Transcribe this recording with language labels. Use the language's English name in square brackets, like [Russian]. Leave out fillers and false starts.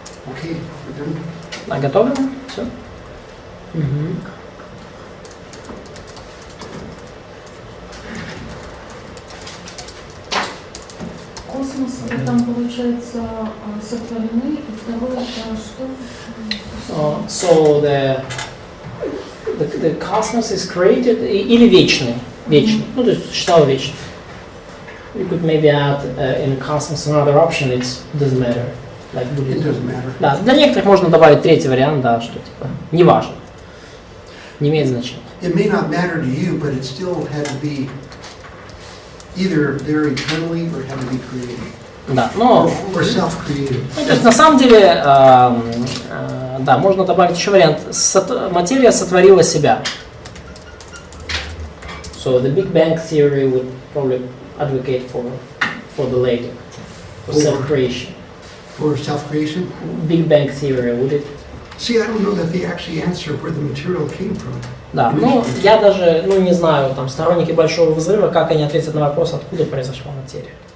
[English] Okay, we're done. [Russian] Готовы? Все? Мгм. Космос, это там получается сотворены, и второе это что? [English] So the cosmos is created [Russian] или вечный, вечный. Ну то есть существовал вечный. [English] You could maybe add in cosmos another option. It doesn't matter. Like, It doesn't matter. [Russian] да, для некоторых можно добавить третий вариант, да, что типа неважно, не имеет значения. [English] It may not matter to you, but it still had to be either there eternally or had to be created. [Russian] Да, но [English] Or self-created. [Russian] ну, то есть на самом деле, да, можно добавить еще вариант. Материя сотворила себя. [English] So the Big Bang theory would probably advocate for the later, for self-creation. For self-creation? Big Bang theory, would it? See, I don't know that they actually answer where the material came from. [Russian] Да, ну я даже, не знаю, там сторонники Большого Взрыва, как они ответят на вопрос, откуда произошла материя.